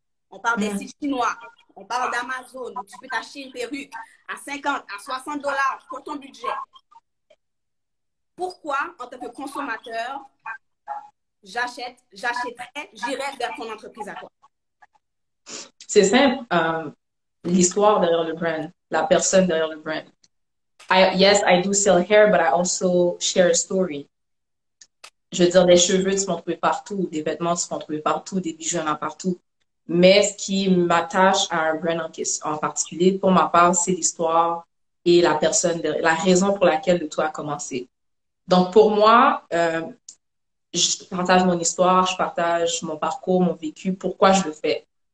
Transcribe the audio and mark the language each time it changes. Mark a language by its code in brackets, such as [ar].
[fr] On parle des sites chinois, on parle d'Amazon, où tu peux t'acheter une perruque à 50, à 60 dollars pour ton budget. Pourquoi, en tant que consommateur, j'achèterais, j'irais vers ton entreprise à toi? C'est simple. L'histoire derrière le brand, la personne derrière le brand. [en] Yes, I do sell hair, but I also share a story. [fr] Je veux dire, des cheveux, tu peux en trouver partout, des vêtements, tu peux en trouver partout, des bijoux, il y en a partout. Mais ce qui m'attache à un brand en particulier, pour ma part, c'est l'histoire et la personne, la raison pour laquelle le tout a commencé. Donc, pour moi, je partage mon histoire, je partage mon parcours, mon vécu, pourquoi je le fais.